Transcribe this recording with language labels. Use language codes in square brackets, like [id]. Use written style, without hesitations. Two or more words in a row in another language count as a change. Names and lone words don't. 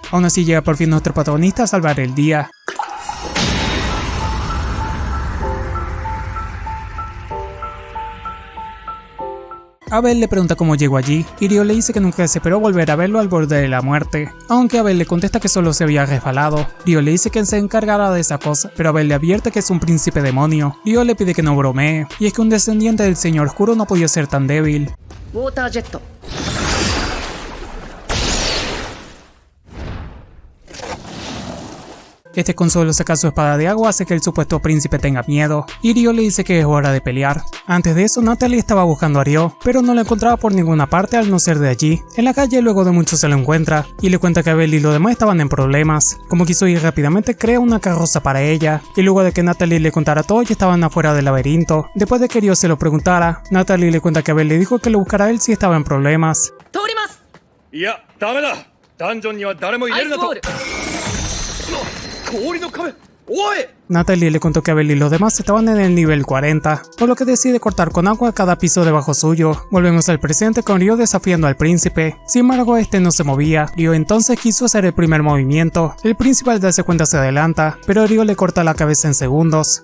[es] Aún así llega por fin nuestro protagonista a salvar el día. Abel le pregunta cómo llegó allí, y Ryo le dice que nunca se esperó volver a verlo al borde de la muerte, aunque Abel le contesta que solo se había resbalado. Ryo le dice que se encargará de esa cosa, pero Abel le advierte que es un príncipe demonio. Ryo le pide que no bromee, y es que un descendiente del Señor Oscuro no podía ser tan débil. [ja] ウォータージェット。 [es] Este con solo sacar su espada de agua hace que el supuesto príncipe tenga miedo, y Ryo le dice que es hora de pelear. Antes de eso, Natalie estaba buscando a Ryo, pero no lo encontraba por ninguna parte al no ser de allí. En la calle luego de mucho se lo encuentra, y le cuenta que Abel y los demás estaban en problemas. Como quiso ir rápidamente, crea una carroza para ella, y luego de que Natalie le contara todo, ya estaban afuera del laberinto. Después de que Ryo se lo preguntara, Natalie le cuenta que Abel le dijo que lo buscara a él si estaba en problemas. [ja] 通ります。いや、ダメだ。ダンジョンには誰も入れるなと。アイスボール。氷の壁。おい。 [es] Natalie le contó que Abel y los demás estaban en el nivel 40, por lo que decide cortar con agua cada piso debajo suyo. Volvemos al presente con Ryo desafiando al príncipe, sin embargo este no se movía. Ryo entonces quiso hacer el primer movimiento, el príncipe al darse cuenta se adelanta, pero Ryo le corta la cabeza en segundos.